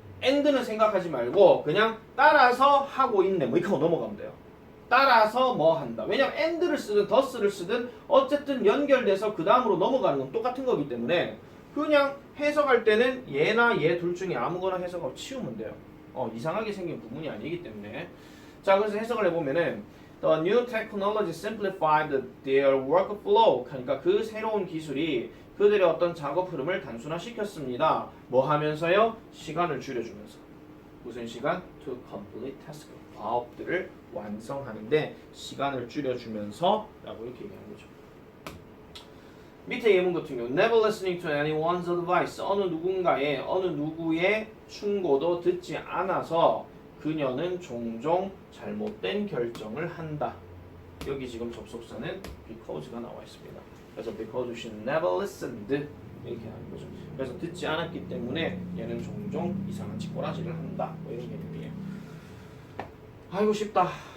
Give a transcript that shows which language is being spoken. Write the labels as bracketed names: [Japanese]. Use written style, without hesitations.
[Korean] and는 생각하지 말고 그냥 따라서 하고 있네 뭐 이렇게 하고 넘어가면 돼요. 따라서 뭐 한다. 왜냐면 and를 쓰든 thus를 쓰든 어쨌든 연결돼서 그 다음으로 넘어가는 건 똑같은 거기 때문에 그냥 해석할 때는 얘나 얘 둘 중에 아무거나 해석하고 치우면 돼요. 이상하게 생긴 구문이 아니기 때문에. 자, 그래서 해석을 해보면은 [English] The new technology simplified their workflow. [Korean] 그러니까 그 새로운 기술이 그들의 어떤 작업 흐름을 단순화시켰습니다. 뭐 하면서요? 시간을 줄여주면서. 무슨 시간? [English] To complete task. [Korean] 과업들을 완성하는데 시간을 줄여주면서 라고 이렇게 얘기하는 거죠. 밑에 예문 같은 경우 [English] Never listening to anyone's advice. [Korean] 어느 누구의 충고도 듣지 않아서 그녀는 종종 잘못된 결정을 한다. 여기 지금 접속사는 because가 나와 있습니다. 그래서 [English] because she never listened [Korean] 이렇게 하는 거죠. 그래서 듣지 않았기 때문에 얘는 종종 이상한 짓꼬라지를 한다. 뭐 이런 개념이에요. 아이고 쉽다.